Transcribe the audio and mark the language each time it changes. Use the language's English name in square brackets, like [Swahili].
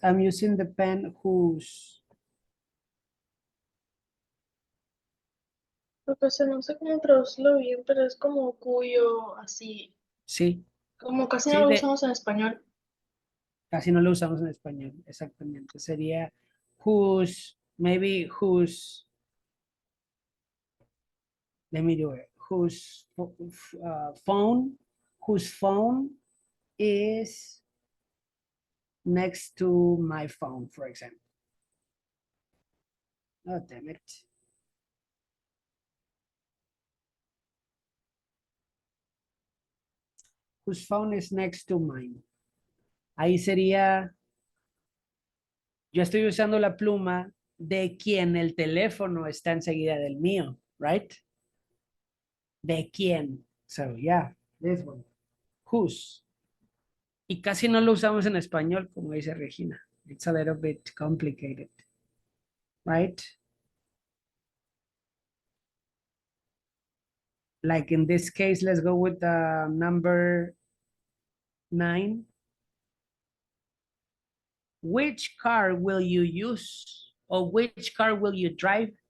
[English] I'm using the pen whose. [Spanish] Porque no sé cómo traducirlo bien, pero es como cuyo, así, Sí, como casi sí, no lo usamos en español. casi no lo usamos en español, exactamente. Sería [English] whose, maybe whose, let me do it. Whose phone, whose phone is next to my phone, for example. Oh, damn it. Whose phone is next to mine. [Spanish] Ahí sería, yo estoy usando la pluma de quien el teléfono está enseguida del mío, [English] right? [Spanish] De quién. [English] So, yeah, this one. Whose. [Spanish] Y casi no lo usamos en español, como dice Regina. [English] It's a little bit complicated, right? Like in this case, let's go with number 9. Which car will you use? Or which car will you drive?